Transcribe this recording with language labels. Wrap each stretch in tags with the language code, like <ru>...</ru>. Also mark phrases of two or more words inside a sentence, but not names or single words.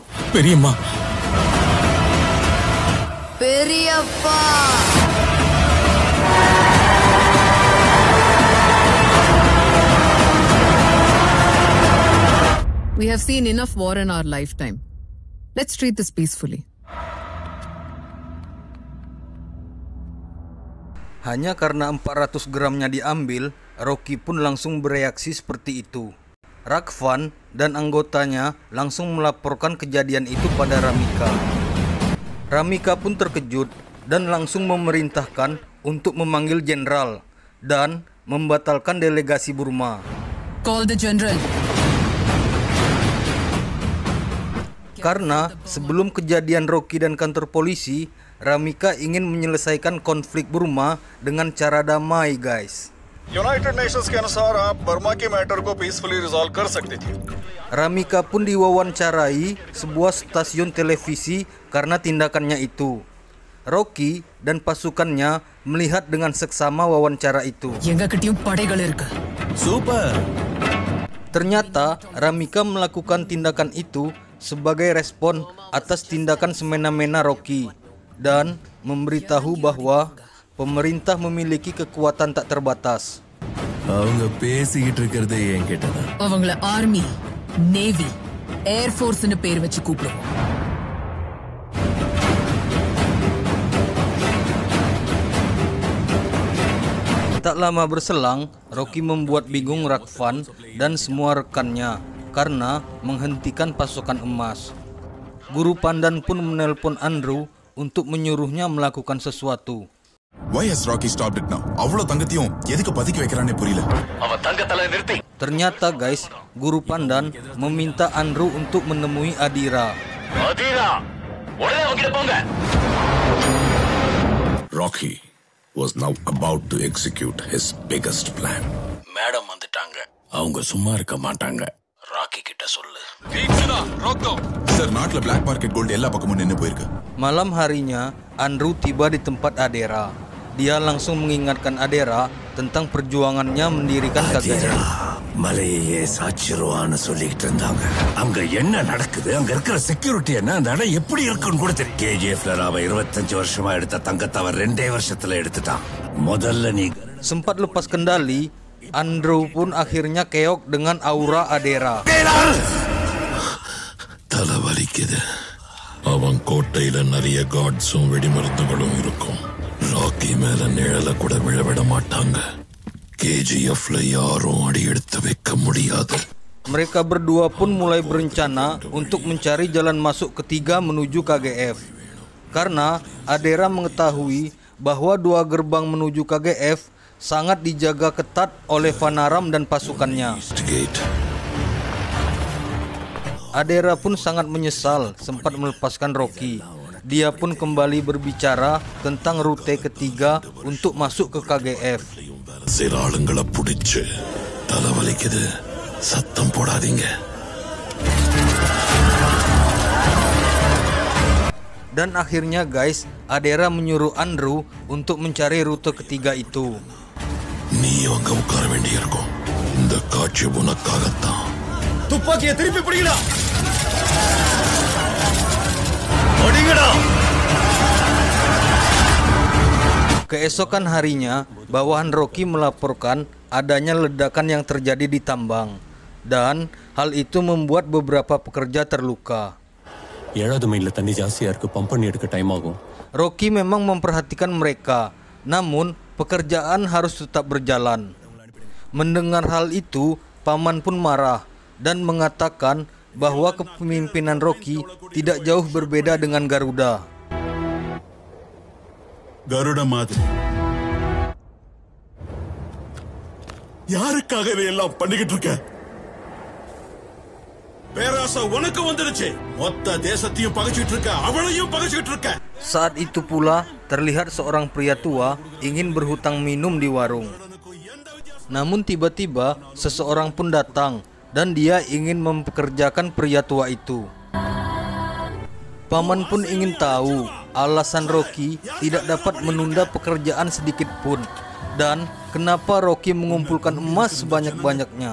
<ta>பெரியம்மா. பெரியப்பா.</ta> <en>We have seen enough war in our lifetime. Let's treat this peacefully.</en> <id>Hanya karena 400 gramnya diambil, Rocky pun langsung bereaksi seperti itu. Raghavan dan anggotanya langsung melaporkan kejadian itu pada Ramika. Ramika pun terkejut dan langsung memerintahkan untuk memanggil jenderal dan membatalkan delegasi Burma.</id> <en>Call the general.</en> <id>Karena sebelum kejadian Rocky dan kantor polisi, Ramika ingin menyelesaikan konflik Burma dengan cara damai, guys.</id> <hi>यूनाइटेड नेशंस के अनुसार आप बर्मा के मैटर को</hi> <en>peacefully resolve</en> <hi>कर सकते थे.</hi> <id>Ramika pun diwawancarai sebuah stasiun televisi karena tindakannya itu. Rocky dan pasukannya melihat dengan seksama wawancara itu. Super. Ternyata Ramika melakukan tindakan itu sebagai respon atas tindakan semena-mena Rocky dan memberitahu bahwa pemerintah memiliki kekuatan tak terbatas.</id> <ta>அவங்க பேசிக்கிட்டு இருக்கிறதே என்கிட்ட தான். அவங்கள</ta> <en>army, navy, air force-னு</en> <ta>பேர் வச்சு கூப்பிடுவோம்.</ta> <id>Tak lama berselang, Rocky membuat bingung Raghavan dan semua rekannya karena menghentikan pasukan emas. Guru Pandan pun menelpon Andrew untuk menyuruhnya melakukan sesuatu.</id> <en>Why has Rocky stopped it now?</en> <ta>அவ்வளவு தங்கத்தையும் எதுக்கு பதுக்கி வைக்கறானே புரியல. அவன் தங்கத்தல நிறுத்தி.</ta> <id>Ternyata guys, Guru Pandan meminta Andrew untuk menemui Adira. Adira,</id> <ta>உடனே அவங்கிட்ட போங்க.</ta> <en>Rocky was now about to execute his biggest plan.</en> <ta>மேடம் வந்துட்டாங்க. அவங்க சும்மா இருக்க மாட்டாங்க. ராக்கி கிட்ட சொல்லு. சார், நாட்டுல</ta> <en>black market gold</en> <ta>எல்லா பக்கமும் நின்னு போயிருக்கு.</ta> <id>Malam harinya, Andrew tiba di tempat Adira. Dia langsung mengingatkan Adira tentang perjuangannya mendirikan KGF.</id> <ta>மலையே சாச்சிருவான்னு சொல்லிட்டு இருந்தாங்க. அங்க என்ன நடக்குது, அங்க இருக்கிற செக்யூரிட்டி என்ன, அந்த இடம் எப்படி இருக்குன்னு கூட தெரியும். KGFல நாம 25 வருஷமா எடுத்த தங்கத்தை அவன் 2 வருஷத்துல எடுத்துட்டான். முதல்ல நீ</ta> <id>sempat lepas kendali, Andrew pun akhirnya keok dengan aura Adira.</id> <ta>தலை வலிக்குது. அவன் கோட்டையில நிறைய காட்ஸும் வெடிமருந்துகளும் இருக்கும். ராக்கி மேல நிழல கூட விழவிட மாட்டாங்க. KGFல யாரும் அடி எடுத்து வைக்க முடியாது.</ta> <id>Mereka berdua pun mulai berencana untuk mencari jalan masuk ketiga menuju KGF. Karena Adira mengetahui bahwa 2 gerbang menuju KGF sangat dijaga ketat oleh Vanaram dan pasukannya. Adira pun sangat menyesal sempat melepaskan Rocky. Dia pun kembali berbicara tentang rute ketiga untuk masuk ke KGF.</id> <ta>சில ஆளுங்களை பிடிச்சு தலைவலிக்குது, சத்தம் போடாதீங்க.</ta> <id>Dan akhirnya guys, Adira menyuruh Andrew untuk mencari rute ketiga itu.</id> <ta>நீ அங்க உட்கார வேண்டியிருக்கும். இந்த காட்சி உனக்காகத்தான். துப்பாக்கியை திருப்பி பிடிக்கடா.</ta> <id>Keesokan harinya, bawahan Rocky melaporkan adanya ledakan yang terjadi di tambang, dan hal itu membuat beberapa pekerja terluka.</id> <ta>7வது மைல்ல தண்ணி ஜாஸ்தியா இருக்கு, பம்ப் பண்ணி எடுக்க டைம் ஆகும்.</ta> <id>Rocky memang memperhatikan mereka, namun pekerjaan harus tetap berjalan. Mendengar hal itu, Paman pun marah dan mengatakan bahwa kepemimpinan Rocky tidak jauh berbeda dengan Garuda.</id> <ta>Garuda மாதிரி யாருக்காக இதையெல்லாம் பண்ணிக்கிட்டு இருக்க? பேராசை உனக்கு வந்துடுச்சு. மொத்த தேசத்தையும் பகைச்சிட்டு இருக்க, அவளையும் பகைச்சிட்டு இருக்க.</ta> <id>Saat itu pula terlihat seorang pria tua ingin berhutang minum di warung. Namun tiba-tiba seseorang pun datang dan dia ingin mempekerjakan pria tua itu. Paman pun ingin tahu alasan Rocky tidak dapat menunda pekerjaan sedikit pun dan kenapa Rocky mengumpulkan emas sebanyak-banyaknya.</id>